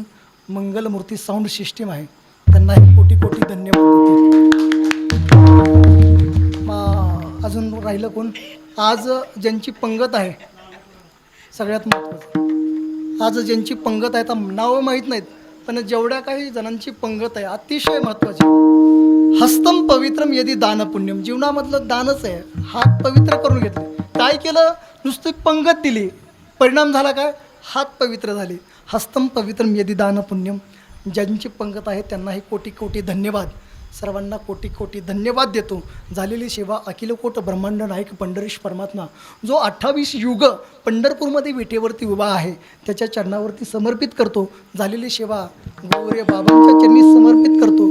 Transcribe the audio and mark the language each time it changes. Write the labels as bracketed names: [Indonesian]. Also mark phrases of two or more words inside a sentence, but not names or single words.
[Marathi] मंगलमूर्ती साऊंड सिस्टीम आहे, त्यांनाही कोटी कोटी धन्यवाद देते. अजून राहिलं कोण? आज ज्यांची पंगत आहे, सगळ्यात महत्त्वाचं, आज ज्यांची पंगत आहे, तर नावं माहीत नाहीत, पण जेवढ्या काही जणांची पंगत आहे अतिशय महत्त्वाची. [Sanskrit] हस्तम पवित्रम यदि दान पुण्यम. [Marathi] जीवनामधलं दानच आहे. हात पवित्र करून घेतले. काय केलं? नुसती पंगत दिली, परिणाम झाला काय? हात पवित्र झाले. [Sanskrit] हस्तम पवित्रम यदि दान पुण्यम. [Marathi] ज्यांची पंगत आहे त्यांनाही कोटी कोटी धन्यवाद. सर्वांना कोटी कोटी धन्यवाद देतो. झालेली सेवा अखिलकोट ब्रह्मांड नायक पंढरीश परमात्मा, जो 28 युग पंढरपूरमध्ये विटेवरती उभा आहे, त्याच्या चरणावरती समर्पित करतो. झालेली सेवा गौरे बाबांच्या चरणी समर्पित करतो.